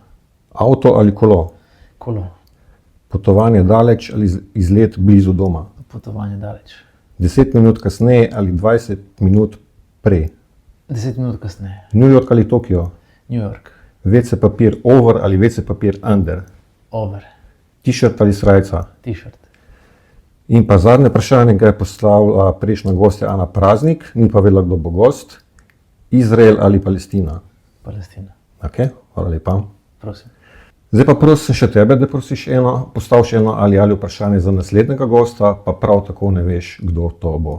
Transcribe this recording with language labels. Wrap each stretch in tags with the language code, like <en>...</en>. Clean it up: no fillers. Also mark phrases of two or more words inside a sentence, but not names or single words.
<sl>Avto ali kolo? Kolo. Potovanje daleč ali izlet blizu doma? Potovanje daleč. 10 minut kasneje ali 20 minut prej? 10 minut kasneje. New York ali Tokio? New York. WC papir over ali WC papir under? Over. T-shirt ali srajca? T-shirt. In pa zadnje vprašanje ga je poslala prejšnja gostja Ana Praznik, ni pa vedela, kdo bo gost. Izrael ali Palestina? Palestina. Ok, hvala lepa. Prosim. Zdaj pa prosim še tebe, da postaviš eno ali vprašanje za naslednjega gosta, pa prav tako ne veš, kdo to bo.</sl>